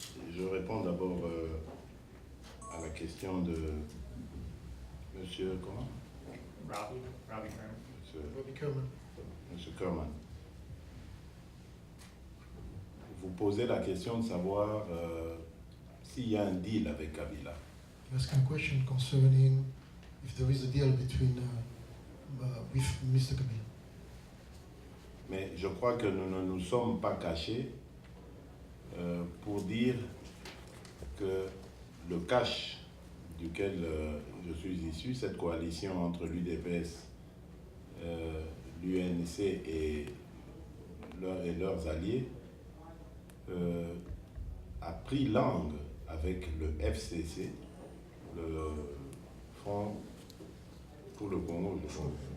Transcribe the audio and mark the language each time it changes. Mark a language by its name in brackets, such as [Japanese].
[French] Je réponds d'abord à la question de Monsieur comment? Robbie Kerman. Monsieur Kerman. Vous posez la question de savoir s'il y a un deal avec Kabila. [English] You ask a question concerning if there is a deal between with Mr. Kabila. [French] Mais je crois que nous ne nous sommes pas cachés pour dire que le cash duquel je suis issu, cette coalition entre l'UDPS, l'UNC et leurs alliés, a pris langue avec le FCC, le Front pour le Congo, je pense.